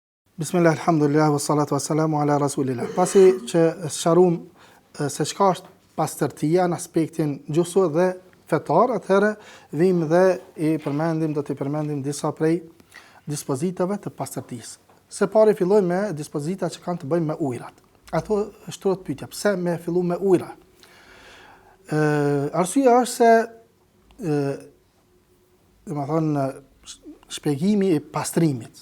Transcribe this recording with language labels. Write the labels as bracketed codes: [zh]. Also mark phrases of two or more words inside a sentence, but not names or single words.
[ar] بسم الله الحمد لله والصلاة والسلام على رسول الله. [sq] Pasi që sharum se çka është pastërtia në aspektin gjuhësor dhe fetar, atëherë vim dhe do t'i përmendim disa prej dispozitave të pastërtisë. Se pari filloj me dispozita që kanë të bëjnë me ujrat. Ato shtrohet pyetja, pse me fillu me ujra? Arsyeja është se domethënë shpjegimi i pastrimit.